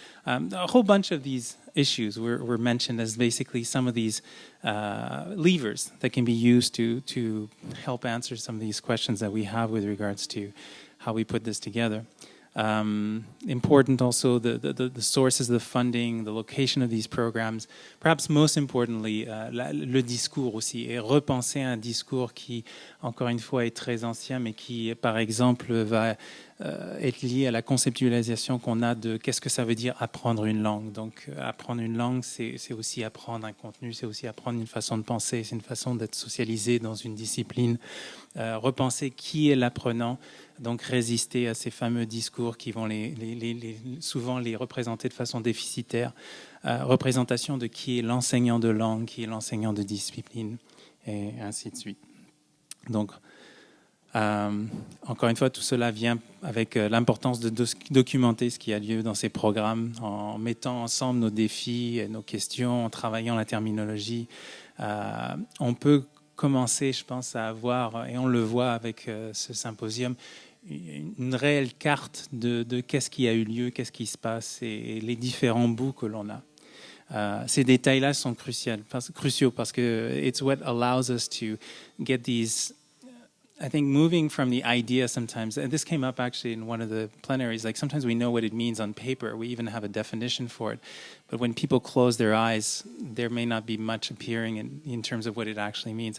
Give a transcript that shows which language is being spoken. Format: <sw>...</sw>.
<en>A whole bunch of these issues were mentioned as basically some of these levers that can be used to help answer some of these questions that we have with regards to how we put this together. Important also the sources of the funding, the location of these programs. Perhaps most importantly,</en> <fr>le discours aussi, et repenser un discours qui, encore une fois, est très ancien, mais qui, par exemple, va être lié à la conceptualisation qu'on a de qu'est-ce que ça veut dire apprendre une langue. Donc, apprendre une langue, c'est aussi apprendre un contenu, c'est aussi apprendre une façon de penser, c'est une façon d'être socialisé dans une discipline. Repenser qui est l'apprenant, donc résister à ces fameux discours qui vont souvent les représenter de façon déficitaire. Représentation de qui est l'enseignant de langue, qui est l'enseignant de discipline, et ainsi de suite. Donc, encore une fois, tout cela vient avec l'importance de documenter ce qui a lieu dans ces programmes, en mettant ensemble nos défis et nos questions, en travaillant la terminologie. On peut commencer, je pense, à avoir, et on le voit avec ce symposium, une réelle carte de qu'est-ce qui a eu lieu, qu'est-ce qui se passe et les différents bouts que l'on a. Ces détails-là sont cruciaux parce que</fr> <en>it's what allows us to get these, I think, moving from the idea sometimes, and this came up actually in one of the plenaries, like sometimes we know what it means on paper, we even have a definition for it, but when people close their eyes, there may not be much appearing in terms of what it actually means.</en>